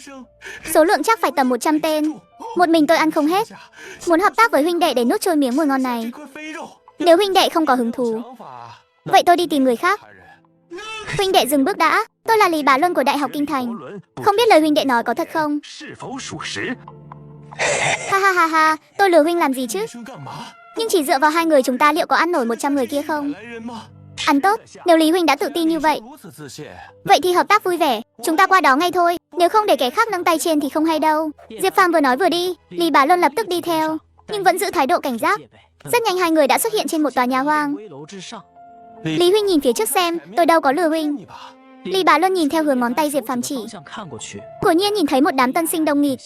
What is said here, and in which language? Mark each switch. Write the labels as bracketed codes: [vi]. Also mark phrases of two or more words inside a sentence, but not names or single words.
[vi] Số lượng chắc phải tầm 100 tên. Một mình tôi ăn không hết. Muốn hợp tác với huynh đệ để nuốt trôi miếng mồi ngon này. [zh] 块肥肉， [vi] Nếu huynh đệ không có hứng thú, [zh] 想法。 [vi] vậy tôi đi tìm người khác. [zh] 他人 [vi] Huynh đệ dừng bước đã. Tôi là Lý Bá Luân của Đại học Kinh Thành. Không biết lời huynh đệ nói có thật không? [zh] 是否属实？ [vi] Ha, tôi lừa huynh làm gì chứ? [zh] 医生干嘛？ [vi] Nhưng chỉ dựa vào 2 người chúng ta liệu có ăn nổi 100 người kia không? [zh] 来人吗？ [vi] Ăn tốt, nếu Lý huynh đã tự tin như vậy, [zh] 如此自信， [vi] vậy thì hợp tác vui vẻ. Chúng ta qua đó ngay thôi. Nếu không để kẻ khác nâng tay trên thì không hay đâu. Diệp Phàm vừa nói vừa đi, Lý Bá Luân lập tức đi theo, nhưng vẫn giữ thái độ cảnh giác. Rất nhanh 2 người đã xuất hiện trên một tòa nhà hoang. Lý huynh nhìn phía trước xem, tôi đâu có lừa huynh. [zh] 你吧。 [vi] Lý Bá Luân nhìn theo hướng ngón tay Diệp Phàm chỉ. Quả nhiên nhìn thấy một đám tân sinh đông nghịt.